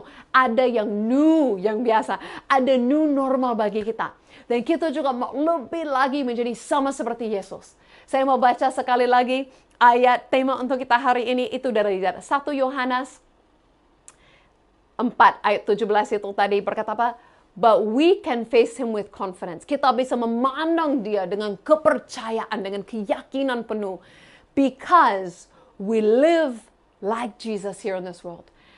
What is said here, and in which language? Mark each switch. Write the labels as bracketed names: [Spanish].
[Indonesian] Ada yang new, yang biasa. Ada new normal bagi kita. Dan kita juga mau lebih lagi menjadi sama seperti Yesus. Saya mau baca sekali lagi ayat tema untuk kita hari ini itu dari 1 Yohanes 4 ayat 17 itu tadi berkata apa? [English] But we can face him with confidence. [Indonesian] Kita bisa memandang dia dengan kepercayaan, dengan keyakinan penuh. [English] Because we live like Jesus here in this world.